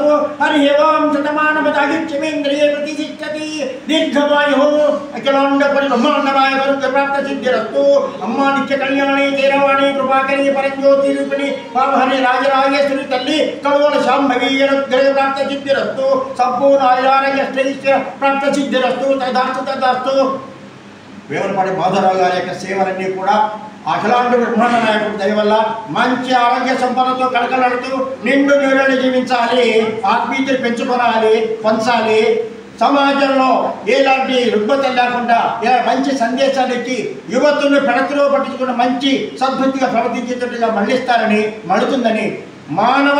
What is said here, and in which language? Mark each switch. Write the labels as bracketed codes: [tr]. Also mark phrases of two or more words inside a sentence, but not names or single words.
[sa] हरिः ओं शतमानं भजतायुष्येन्द्रिये प्रतिष्ठति दीर्घमायुः अखिलांड परिब्रह्मांडमय करुग्रह प्राप्त सिद्धिरस्तु अम्मा नित्य कल्याणी केरवाणी कृपाकरी परज्योति रूपिणी पावहरि राजराजेश्वरी तल्ली कलवल शांभवी अनुग्रह प्राप्त सिद्धिरस्तु संपूर्ण आयुरारोग्य प्राप्त सिद्धिरस्तु तथास्तु [te] వేమనపాటి మాధవరావు గారి యొక్క సేవలన్నీ కూడా అఖిలాండ బ్రహ్మాండ నాయకుడి దయ వల్ల మంచి ఆరోగ్య సంపదతో కలకలాడుతూ నిండు నీళ్ళని జీవించాలి, ఆత్మీయతలు పెంచుకోవాలి, పంచాలి. సమాజంలో ఎలాంటి రుగ్మతలు లేకుండా ఇలా మంచి సందేశాలు ఇచ్చి యువతులను పెడతలో పట్టించుకున్న మంచి సద్బుద్ధిగా ప్రవర్తించేటట్టుగా మళ్ళిస్తారని మళ్ళుతుందని, మానవ